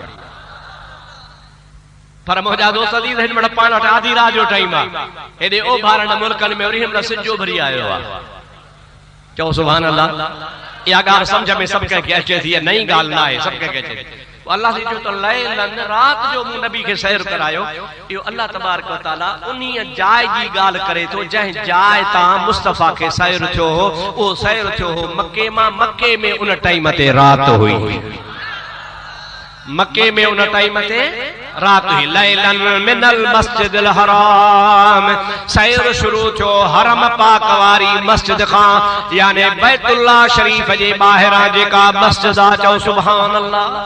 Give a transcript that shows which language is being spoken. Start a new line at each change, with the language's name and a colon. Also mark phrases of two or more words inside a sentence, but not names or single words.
Sindhi: पर मुंहिंजा दोस्त दी हिन महिल पाण वटि आधी रात जो टाइम आहे हेॾे ओभारनि मुल्कनि में वरी हिन महिल सिजो भरी आयो आहे चओ
Arabic: سبحان الله
Sindhi: इहा ॻाल्हि सम्झ में सभु कंहिंखे अचे थी नई ॻाल्हि न आहे सभु कंहिंखे अचे थी अल्लाह जी जो त लैलन रात जो मूं नबी खे सैर करायो इहो
Arabic: الله تبارك وتعالى
Sindhi: उन्हीअ जाइ जी ॻाल्हि करे थो जंहिं जाइ तां मुस्तफ़ा खे सैर थियो हो उहो सैर थियो हो मके मां मके में उन टाइम ते रात हुई मके में उन टाइम ते रात हुई
Arabic: ليلاً من المسجد الحرام
Sindhi: सैर शुरू थियो हरम पाक वारी मस्जिद खां यानी बैतुल्लाह शरीफ जे ॿाहिरां जेका मस्जिद आहे चओ
Arabic: سبحان الله